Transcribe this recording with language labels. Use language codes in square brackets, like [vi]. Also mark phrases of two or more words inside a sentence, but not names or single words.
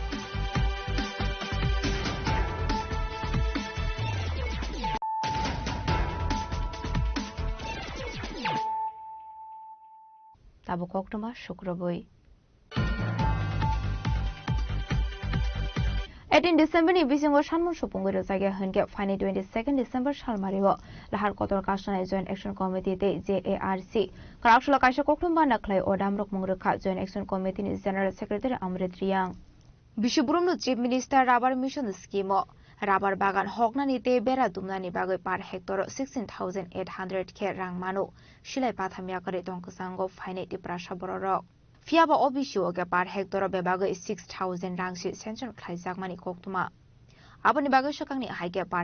[trp] Tabu Koktuma Shukrabui 18 December ni bisingo shanmun shupungiro sage hunke fine 22nd December shalmaribo lahar kotor kasana [en] joint action committee [trp] te JARC karakshula kaisha koktumba naklai odamrok mungrukha [en] joint action committee [trp] ni [en] general secretary [trp] Amrit Riyang Bishubrumnu [en] chief minister rubber mission scheme rubber [trp] bagan hognani te bera dumnani bagoi [en] per hectare [trp] 16800 ke rangmanu shilai pathamya kare tongkusango fine ti prasha bororok Fiaba obishu oge [en] par hectare [trp] bebago 6000 rangsi sanction khlaijak mani koktuma aboni bagai shokangni haige par